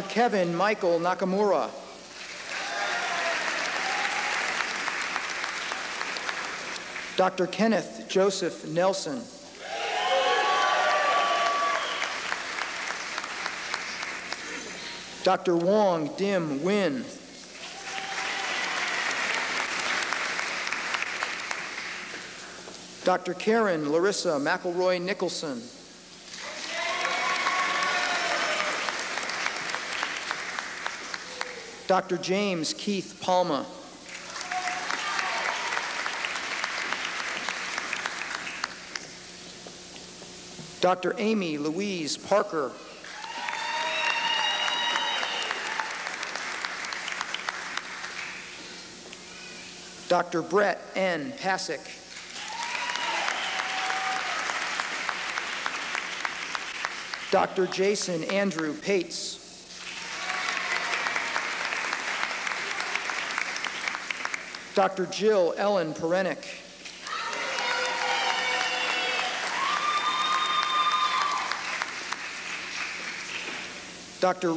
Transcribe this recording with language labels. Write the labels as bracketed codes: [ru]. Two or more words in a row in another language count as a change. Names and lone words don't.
[en] Kevin Michael Nakamura. Dr. Kenneth Joseph Nelson. Dr. Wong Dim Win. Dr. Karen Larissa McElroy Nicholson. Dr. James Keith Palma. Dr. Amy Louise Parker. Dr. Brett N. Pasick. Dr. Jason Andrew Pates. Dr. Jill Ellen Perenick. Dr.